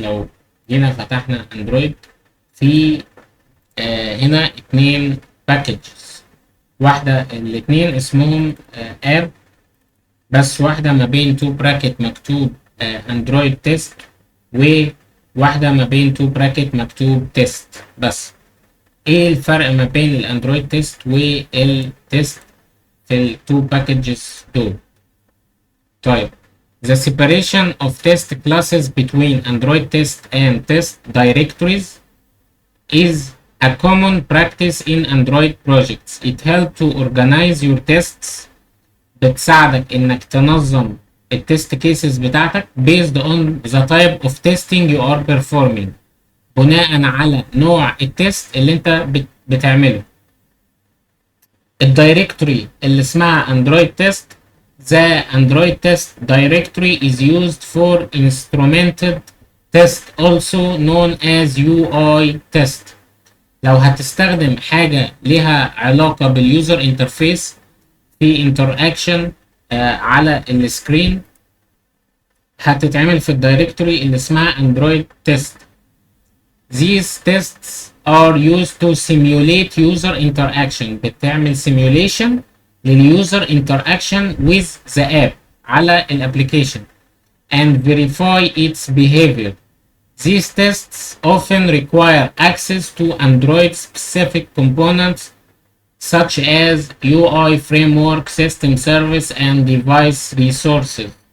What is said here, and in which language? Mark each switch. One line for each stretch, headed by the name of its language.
Arabic: لو جينا فتحنا أندرويد في هنا اتنين باكجز، واحدة الاتنين اسمهم اب، بس واحدة ما بين تو براكت مكتوب أندرويد تيست، وواحدة ما بين تو براكت مكتوب تيست بس. ايه الفرق ما بين الاندرويد تيست والتيست في التو باكجز دول؟ طيب،
English: the separation of test classes between Android test and test directories is a common practice in Android projects. It helps to organize your tests.
Arabic: بتساعدك انك تنظم التست كيسز بتاعتك
English: based on the type of testing you are performing،
Arabic: بناء على نوع التست اللي انت بتعمله. الدايركتوري اللي اسمها اندرويد تيست،
English: the Android test directory is used for instrumented test also known as UI test.
Arabic: لو هتستخدم حاجة لها علاقة باليوزر انترفيس في انتراكشن على السكرين، هتتعمل في الدايركتوري اللي اسمها اندرويد تيست.
English: These tests are used to simulate user interaction. بتعمل simulation للuser interaction with the app على الابليكيشن and verify its behavior. These tests often require access to Android specific components such as UI framework, system service, and device resources.